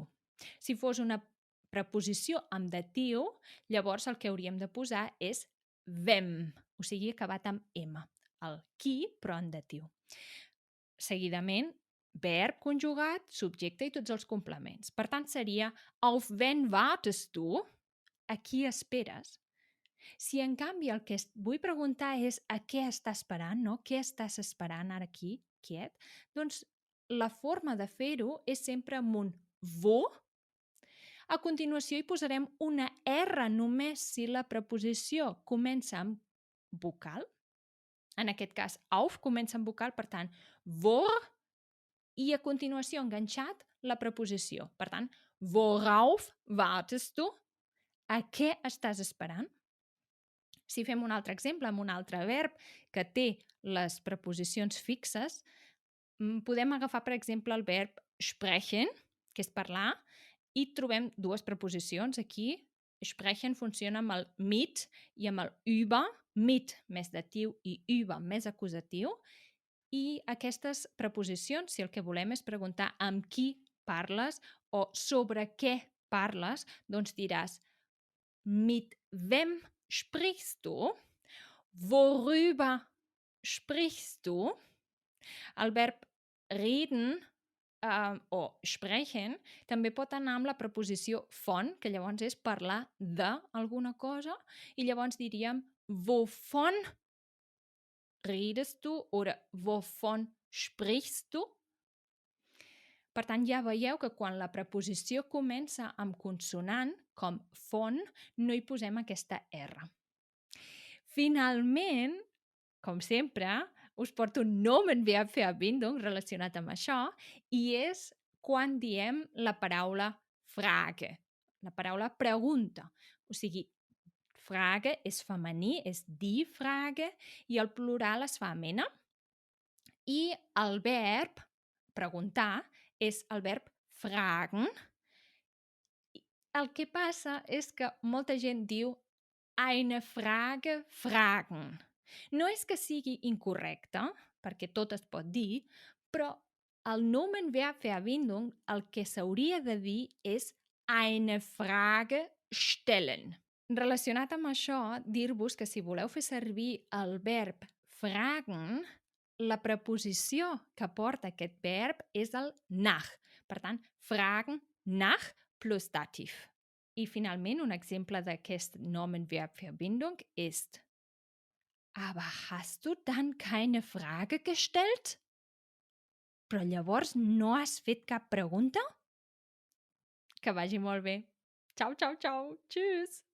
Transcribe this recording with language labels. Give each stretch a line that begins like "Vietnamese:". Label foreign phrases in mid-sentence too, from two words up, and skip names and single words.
Catalan: Si fos una preposició amb datiu, llavors el que hauríem de posar és wem, o sigui, acabat amb M. El qui, però en datiu. Seguidament, verb conjugat, subjecte i tots els complements. Per tant, seria
German: auf wen wartest du?
Catalan: A qui esperes? Si en canvi el que vull preguntar és a què està esperant, no? Què estàs esperant ara aquí, quiet? Doncs la forma de fer-ho és sempre amb un wo. A continuació hi posarem una R només si la preposició comença amb vocal. En aquest cas, auf comença amb vocal, per tant, hvor, i a continuació enganxat la preposició. Per tant,
German: worauf wartest du?
Catalan: A què estàs esperant? Si fem un altre exemple amb un altre verb que té les preposicions fixes, podem agafar, per exemple, el verb sprechen, que és parlar, i trobem dues preposicions aquí. Sprechen funciona amb el mit i amb el über, mit més datiu i über més acusatiu, i aquestes preposicions, si el que volem és preguntar amb qui parles o sobre què parles, doncs diràs
German: mit wem sprichst du? Worüber sprichst du?
Catalan: El verb reden o sprechen també pot anar amb la preposició von, que llavors és parlar d'alguna cosa, i llavors diríem
German: wovon redest du oder wovon sprichst du?
Catalan: Per tant, ja veieu que quan la preposició comença amb consonant, com von, no hi posem aquesta R. Finalment, com sempre, us porto un Nomenverbverbindung relacionat amb això i és quan diem la paraula Frage, la paraula pregunta. O sigui, Frage és femení, és
German: die Frage,
Catalan: i el plural es fa amb N. I el verb preguntar és el verb fragen. El que passa és que molta gent diu
German: eine Frage fragen.
Catalan: No és que sigui incorrecte, perquè tot es pot dir, però el Nomenverbverbindung el que s'hauria de dir és
German: eine Frage stellen.
Catalan: Relacionat amb això, dir-vos que si voleu fer servir el verb fragen, la preposició que porta aquest verb és el nach. Per tant,
German: fragen, nach plus dativ.
Catalan: I finalment, un exemple d'aquest
German: Nomenverbverbindung ist: Aber hast du dann keine Frage gestellt?
Catalan: Però llavors no has fet cap pregunta? Que vagi molt bé. Ciao, ciao, ciao. Tschüss.